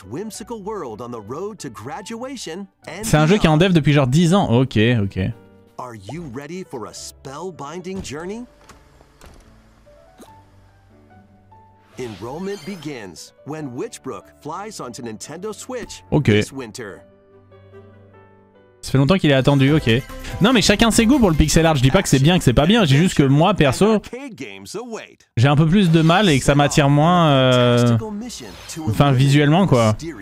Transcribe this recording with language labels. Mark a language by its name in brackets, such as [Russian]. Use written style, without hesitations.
[French] C'est un jeu qui est en dev depuis genre 10 ans. Ok, ok. [English] Are you ready for a spellbinding journey? Enrollment begins when Witchbrook flies onto Nintendo Switch this winter. [French] Ça fait longtemps qu'il est attendu, ok. Non mais chacun ses goûts pour le pixel art, je dis pas que c'est bien, que c'est pas bien, j'ai juste que moi perso, j'ai un peu plus de mal et que ça m'attire moins, enfin visuellement quoi.